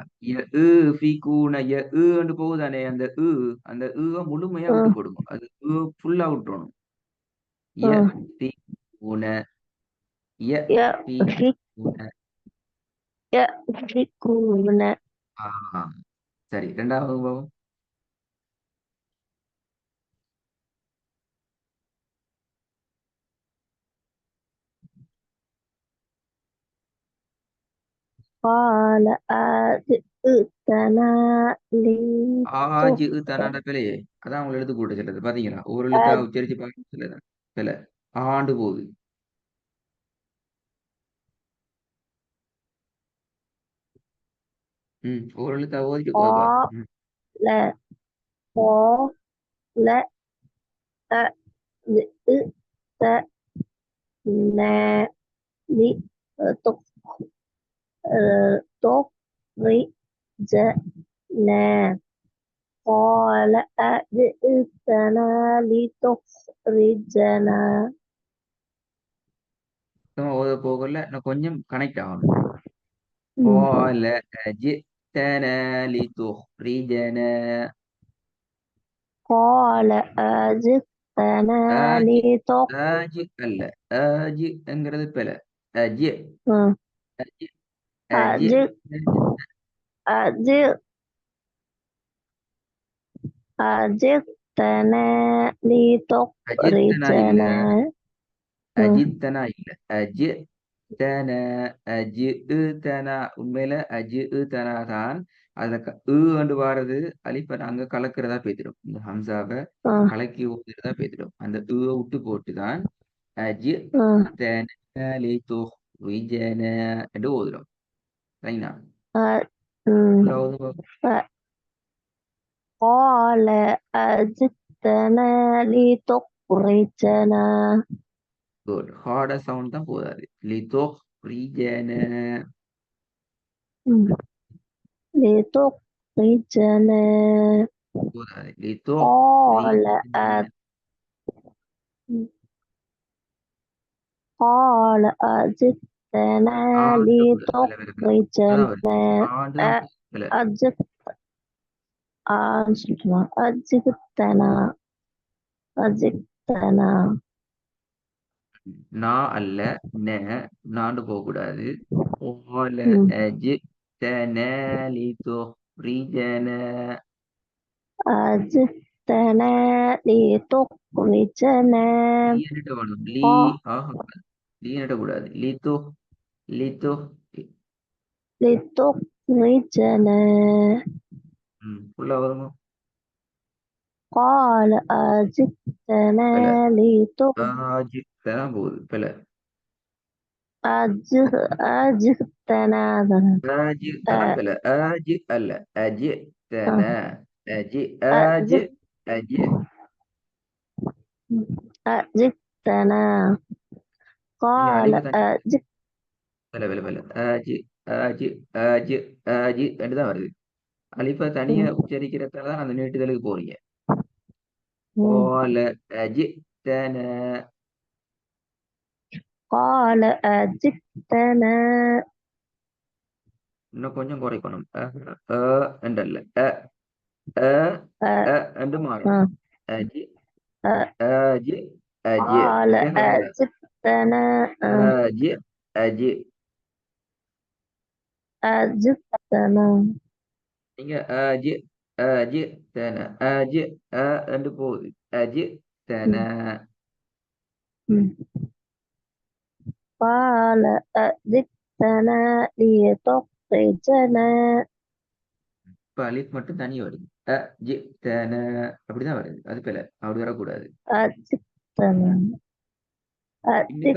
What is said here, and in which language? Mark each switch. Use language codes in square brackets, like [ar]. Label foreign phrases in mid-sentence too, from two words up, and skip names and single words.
[ta] யஃபிகூன என்று போகுதானே, அந்த அந்த முழுமையா விட்டு போடுங்க. அது ஃபுல்லா விட்டுறணும். [ar] يأفكون يأفكون يأفكون [ta] ஆ, சரி. ரெண்டாவது பாவம். [ar] قال أجئتنا ஆஜு لتخرج [ta] தனாட பிழையே. அதான் உங்களை எழுத்து கூட்ட சொல்லுது. பாத்தீங்களா? ஒரு எழுத்தா உச்சரிச்சு பார்க்க சொல்லுது. பிழை ஆண்டு போகுது. ஒரு எழுத்தா ஓதிட்டு போதுப்பா. [ar] قال قال أجئتنا لتخرجنا قال أجئتنا لتخرجنا [ta] சுத்தமா ஓத போகல. நான் கொஞ்சம் கனெக்ட் ஆகணும். [ar] قال أجئتنا لتخرجنا قال أجئتنا ஆஜி لتخرجنا [ta] ஆஜி அல்ல. ஆஜிங்கிறது பிழை. அஜி அஜி அஜி [ar] أجئ أجئ أجئتنا [ta] அஜித்தனா இல்ல. [ar] لتخرجنا [ta] அஜித்தனா இல்ல. [ar] أجئتنا أجئتنا [ta] உண்மையில அஜித்தனா தான். அதுல என்று வாரது அலிப்ப அங்க கலக்கிறதா பேத்திடும். இந்த ஹம்சாவை கலக்கி ஊத்துறதா பேத்திடும். அந்த விட்டு போட்டுதான் [ar] أجئتنا لتخرجنا [ta] என்று ஓதுறோம். சரிங்களா? [ar] قال أجئتنا لتخرجنا [ta] குட். ஹார்டா சவுண்ட் தான் போதாது. லிதுஹ்ரிஜனா [ar] لتخرجنا [ta] போதாது. [ar] قال لتخرجنا قال أجئتنا [ta] ஆண்டு போதாது. இல்ல, இல்ல, இல்ல. இப்பதான் வருது. [ar] لتخرجنا [ta] ஆண்டு தான் இல்ல. [ar] أجئتنا أجئتنا [ta] நான் அல்ல ந நாண்டு போக கூடாது. [ar] قال أجئتنا لتخرجنا أجئتنا لتخرجنا [ta] லீ என்னட்ட வேணும். லீ ஆக லீ என்னட்ட கூடாது. லித்து லித்து [ar] لتخرجنا [ta] ஃபுல்லா வருமா? [ar] قال أجئتنا [ta] பிழை. [ar] لتخرجنا [ta] ஆஜித்தனா போகுது. பிழை. [ar] أجئتنا [ta] ஆஜித்தனா பிழை. ஆஜி அல்ல. அஜித்தனா அஜி ஆஜி அஜி [ar] أجئتنا [ta] நீங்க [ar] قال [ta] அலிஃபை தனி பிழை பிழை பிழை. ஆஜி ஆஜி ஆஜி ஆஜி தான் வருது. அலிஃபை தனியா உச்சரிக்கிறதால தான் அந்த நீட்டுதலுக்கு போறீங்க. [ar] قال أجئتنا قال أجئتنا [ta] இன்னும் கொஞ்சம் குறைக்கணும். என்றல்ல என்று மாறும். அஜி அஜி அஜி [ar] قال أجئتنا அஜி அஜி أجئتنا [ta] நீங்க அஜி அஜி தன அஜி என்று போகுது. [ar] أجئتنا ம். قال أجئتنا لتخرجنا [ta] இப்ப அலிஃப் மட்டும் தனி வருது. அஜித்தன அப்படிதான் வருது. அது பிழை. அப்படி வரக்கூடாது. [ar] أجئتنا [ta] பின்னுக்கு